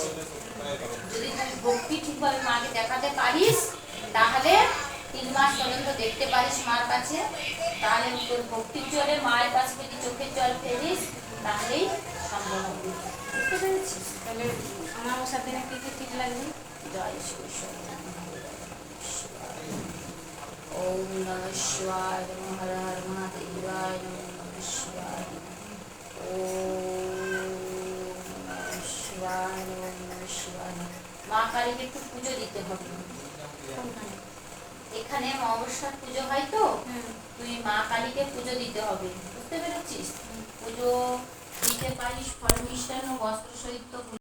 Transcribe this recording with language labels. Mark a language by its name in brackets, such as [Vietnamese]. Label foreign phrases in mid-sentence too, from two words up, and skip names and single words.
[Bangla] যদি তুই ভক্তি ঠিকভাবে মাকে দেখাতে পারিস, তাহলে 3 মাস পর্যন্ত দেখতে পারিস মার কাছে, তাহলে তোর ভক্তির জলে মায়ের কাছে যদি চোখের জল ফেলিস, তাহলেই সম্ভব হবে, বুঝতে পেরেছিস? তাহলে অমাবস্যার দিনে কি কি ঠিক লাগবে? [Sanskrit] জয় শ্রী ওম নমঃ শিবায় নমঃ, হর হর মহাদেবায় নমঃ, নমঃ শিবায় ওম নমঃ শিবায় নমঃ, নমঃ শিবায়। [Bangla] মা কালীকে একটু পুজো দিতে হবে। কোনখানে? এখানে অমাবস্যার পুজো হয় তো, হ্যাঁ। তুই মা কালীকে পুজো দিতে হবে, বুঝতে পেরেছিস? পুজো দিতে পারিস, ফল মিষ্টান্ন বস্ত্র সহিত